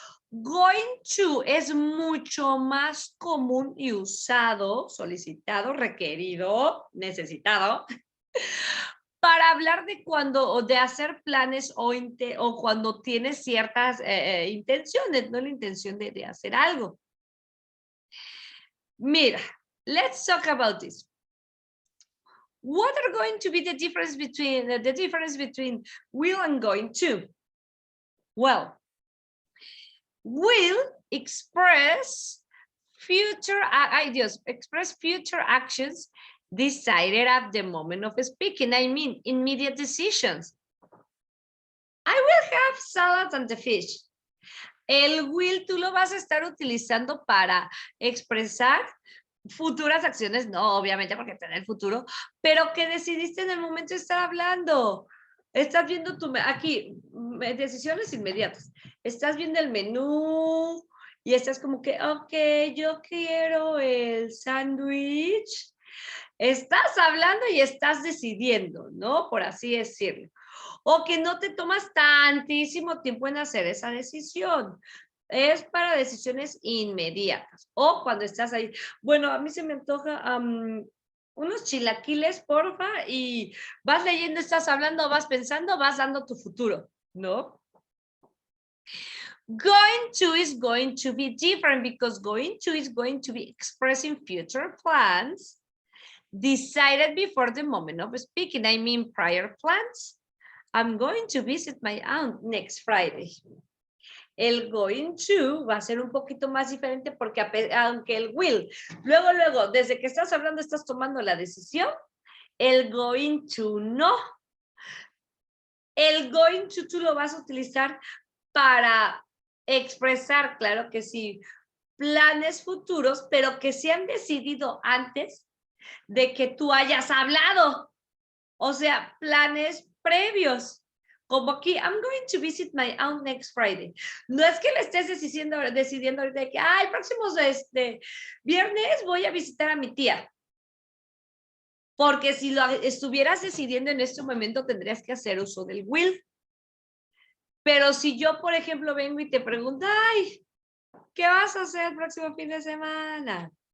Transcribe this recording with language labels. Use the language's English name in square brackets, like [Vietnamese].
[Spanish] Going to es mucho más común y usado, solicitado, requerido, necesitado, para hablar de cuando, o de hacer planes o cuando tienes ciertas intenciones, no la intención de hacer algo. [English] Mira, let's talk about this. What are going to be the difference between will and going to? Well, will express future ideas, express future actions decided at the moment of speaking. I mean, immediate decisions. I will have salad and the fish. [Spanish] El will tú lo vas a estar utilizando para expresar futuras acciones, no, obviamente porque está en el futuro, pero que decidiste en el momento de estar hablando. Estás viendo aquí, decisiones inmediatas. Estás viendo el menú y estás como que, ok, yo quiero el sándwich. Estás hablando y estás decidiendo, ¿no? Por así decirlo. O que no te tomas tantísimo tiempo en hacer esa decisión. Es para decisiones inmediatas. O cuando estás ahí, bueno, a mí se me antoja unos chilaquiles, porfa, y vas leyendo, estás hablando, vas pensando, vas dando tu futuro, ¿no? [English] Going to is going to be different because going to is going to be expressing future plans decided before the moment of speaking. I mean prior plans. I'm going to visit my aunt next Friday. [Spanish] El going to va a ser un poquito más diferente porque aunque el will, luego, desde que estás hablando, estás tomando la decisión, el going to no. El going to tú lo vas a utilizar para expresar, claro que sí, planes futuros, pero que se han decidido antes de que tú hayas hablado. O sea, planes previos. Como aquí, [English] I'm going to visit my aunt next Friday. [Spanish] No es que le estés decidiendo ahorita de que, el próximo viernes voy a visitar a mi tía. Porque si lo estuvieras decidiendo en este momento, tendrías que hacer uso del will. Pero si yo, por ejemplo, vengo y te pregunto, ¿qué vas a hacer el próximo fin de semana?